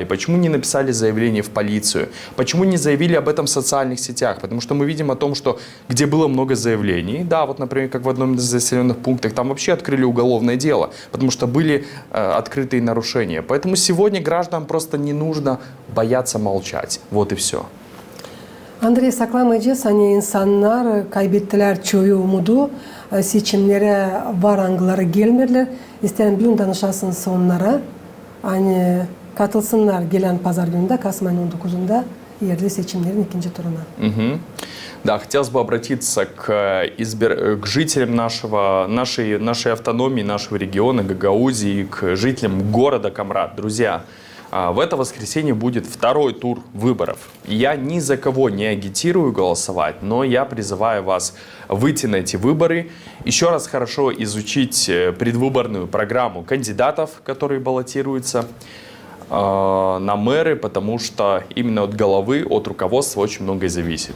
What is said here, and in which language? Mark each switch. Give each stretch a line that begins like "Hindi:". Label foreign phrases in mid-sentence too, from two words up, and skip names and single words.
Russian: Почему не написали заявление в полицию? Почему не заявили об этом в социальных сетях? Потому что мы видим о том, что где было много заявлений, да, вот, например, как в одном из заселенных пунктах, там вообще открыли уголовное дело, потому что были открытые нарушения. Поэтому сегодня гражданам просто не нужно бояться молчать. Вот и все.
Gagauz: Andrei saklamayacağız. Hani insanlar kaybettiler çoğu umudu. Seçimlere varangıları gelmediler. İsterim bir danışasınız onlara. Hani katılsınlar gelen pazar gününde Kasım ayının 19'unda yerli seçimlerin ikinci turuna.
Russian: Да, хотелось бы обратиться к жителям нашей автономии, нашего региона Гагаузии, к жителям города Камрад. Друзья, в это воскресенье будет второй тур выборов. Я ни за кого не агитирую голосовать, но я призываю вас выйти на эти выборы, еще раз хорошо изучить предвыборную программу кандидатов, которые баллотируются на мэры, потому что именно от головы, от руководства очень многое зависит.